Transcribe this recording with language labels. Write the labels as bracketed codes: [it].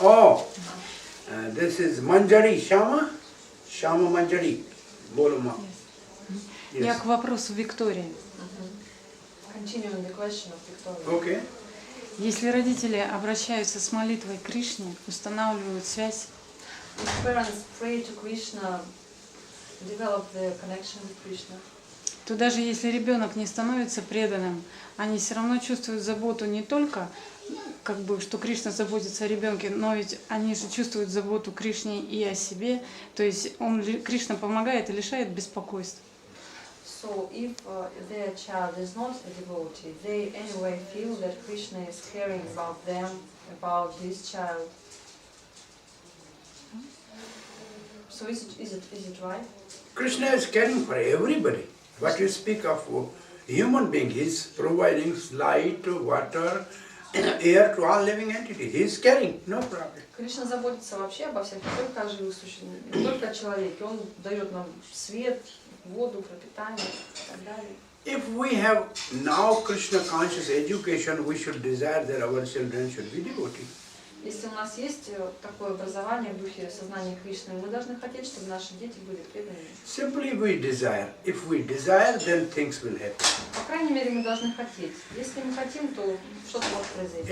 [en] Oh, this is Manjari Shama. Shama Manjari. Boloma. [ru] Я к вопросу Виктории. [en] Continuing the question of Victoria. Okay. [ru] Если родители обращаются с молитвой к Кришне, устанавливают связь, [en] If parents pray to Krishna, develop the connection with Krishna, [ru] то даже если ребенок не становится преданным, они все равно чувствуют заботу не только, как бы, что Кришна заботится о ребенке, но ведь они же чувствуют заботу Кришне и о себе, то есть Кришна помогает и лишает беспокойства. [en] So if their child is not a devotee, they anyway feel that Krishna is caring about them, about this child. So is it right? Krishna is caring for everybody. What you speak of human being, he is providing light, water, air to all living entities. He is caring, no problem. [ru] Кришна заботится вообще обо всех, не только о живых существах, не только о человеке. Он дает нам свет, воду, пропитание и так далее. [en] If we have now Krishna conscious education, we should desire that our children should be devotees. [ru] Если у нас есть такое образование в духе сознания Кришны, мы должны хотеть, чтобы наши дети были преданными. [en] Simply we desire. If we desire, then things will happen. [ru] По крайней мере, мы должны хотеть. Если мы хотим, то что-то может произойти.